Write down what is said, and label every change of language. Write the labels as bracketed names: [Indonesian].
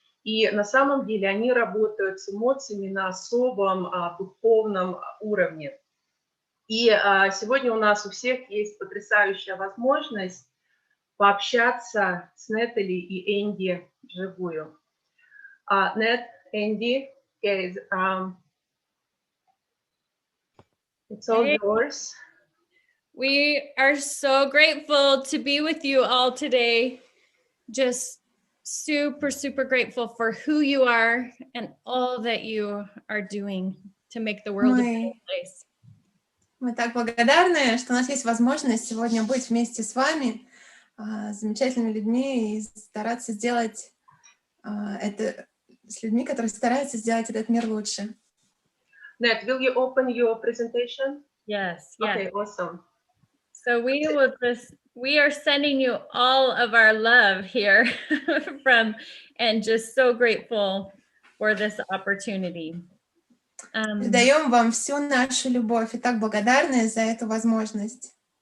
[Russian] И на самом деле они работают с эмоциями на особом духовном уровне. И сегодня у нас у всех есть потрясающая возможность пообщаться с Нетали и Энди вживую. [English] Нет, Энди, guys, it's all yours. We are so grateful to be with you all today. Just super grateful for who you are and all that you are doing to make the world a better place. [Russian] Мы так благодарны, что у нас есть возможность сегодня быть вместе с вами, замечательными людьми, и стараться сделать это с людьми, которые стараются сделать этот мир лучше. [English] Ned, will you open your presentation? Yes. Okay, awesome. So we are sending you all of our love here and just so grateful for this opportunity. [Russian] Передаем вам всю нашу любовь и так благодарны за эту возможность.